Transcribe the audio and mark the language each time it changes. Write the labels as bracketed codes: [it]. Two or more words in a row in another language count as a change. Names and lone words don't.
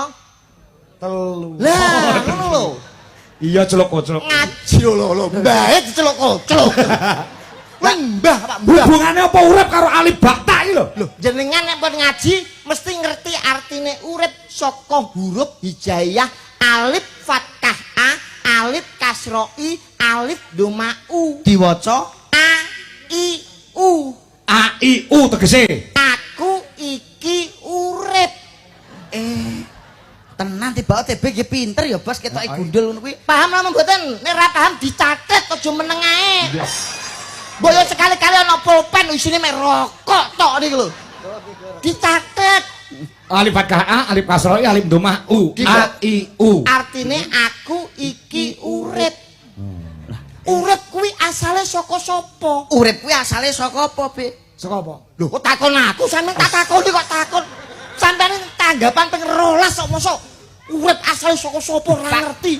[jv] 3. Lah, ngono lho. Iya celok-celok. Ngaji lho, mbahe diceluk-celuk. Lah mbah, Pak Mbah. Hubungane apa urip karo alif bata iki lho? Loh, jenengan nek pun ngaji mesti ngerti artine urip saka huruf hijaiyah alif fathah a, alif kasra i, alif doma u. diwaca A I U. A I U tegese. Aku iki urip. tenan tiba TB ki pinter ya, Bos, ketoke gundul ngono kuwi. Paham lho mboten? Nek ora paham dicatet aja meneng ae. Mbok yo sekali-kali ana pulpen isine mek rokok tok niku lho. Dicatet. Alif fathah A, alif kasra I, alif dhammah U. A I U. Artine aku iki urip. Urip kuwi asale saka sapa? Urip kuwi asale saka apa, Be? Saka apa? Lho kok takon aku sampean tak takoni kok takon. Sampeyan tanggapan ping 12 kok mosok urip asale saka sapa ora ngerti.